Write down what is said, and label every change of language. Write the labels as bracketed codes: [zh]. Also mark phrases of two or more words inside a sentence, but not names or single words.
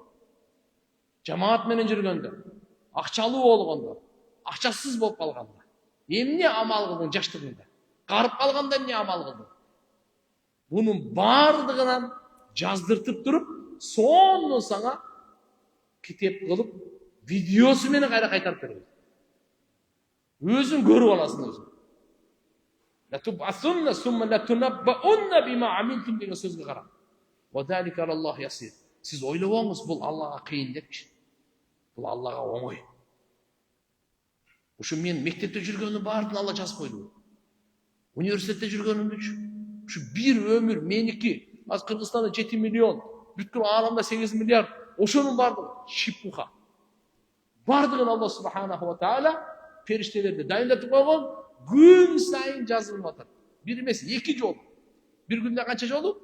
[ky] Жамаат менен жүргөндө, акчалуу болгондо, акчасыз болуп калганда. Эмне амал кылдың жаштыгыңда? Карып калганда эмне амал кылдың? Бунун бардыгынан жаздыртып туруп, сонун сага китеп кылып, видеосу менен кайра кайтарып берет. [kk] Өзің көріп аласың өзің. [ar] لتبعثن ثم لتنبؤن بما عملتم [kk] деген сөзге қара. [ar] وذلك على الله يسير. [kk] Сіз ойлап алыңыз, бұл Аллаға қиын депші. Бұл Аллаға оңай. [ky] Ушу мен мектепте жүргенім барын Алла жазып қойды. Университетте жүргенімді ушу bir өмір меники. Az Кыргызстанда 7 миллион, бүткүл ааламда 8 миллиард. Ошонун бардыгы шипуха. Бардыгын Алла [ar] سبحانه وتعالى [ky] периштелерди дайындатып койгон, күн сайын жазылып атат. Бир эмес, 2 жол. Бир күндө канча жолу?